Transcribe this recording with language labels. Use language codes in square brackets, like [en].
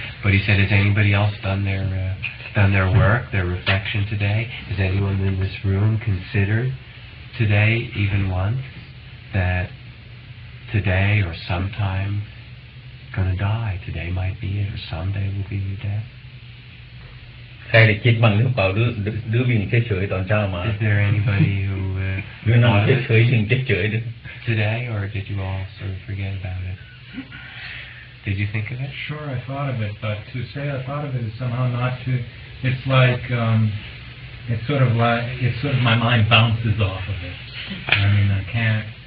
[en] But he said, has anybody else done their work, their reflection today? Has anyone in this room considered today, even once, that today or sometime going to die? Today might be it, or someday will be your death. [th] ใครได้คิดบ้างหรือเปล่าหรือวิ่งเฉยๆตอนเช้ามา [en] Is there anybody who [th] หรือนั่งเฉยๆวิ่งเฉยๆ [en] today, or did you all sort of forget about it? Did you think of it? Sure, I thought of it, but to say I thought of it is somehow not to. It's like it's sort of my mind bounces off of it. I mean, I can't.